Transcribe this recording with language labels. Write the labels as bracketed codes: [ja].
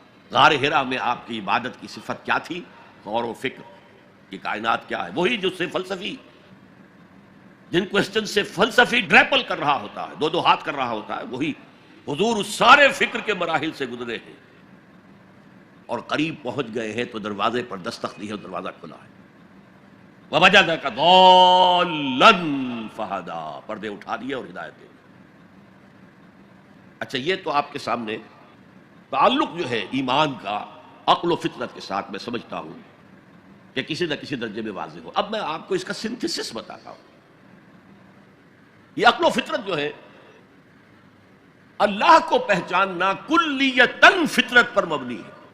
[ur] غار حرا میں آپ کی عبادت کی صفت کیا تھی؟ غور و فکر کہ کائنات کیا ہے. وہی جو سے فلسفی، جن کوسچن سے فلسفی ڈریپل کر رہا ہوتا ہے، دو ہاتھ کر رہا ہوتا ہے، وہی حضور اس سارے فکر کے مراحل سے گزرے ہیں اور قریب پہنچ گئے ہیں. تو دروازے پر دستک دی ہے، دروازہ کھلا ہے. [ar] وَوَجَدَكَ ضَالًّا فَهَدَىٰ، [ur] پردے اٹھا دیے اور ہدایت دے دی. اچھا، یہ تو آپ کے سامنے تعلق جو ہے ایمان کا عقل و فطرت کے ساتھ میں سمجھتا ہوں کہ کسی نہ کسی درجے میں واضح ہو. اب میں آپ کو اس کا سنتھسس بتاتا ہوں. یہ عقل و فطرت جو ہے اللہ کو پہچاننا کلیتاً فطرت پر مبنی ہے.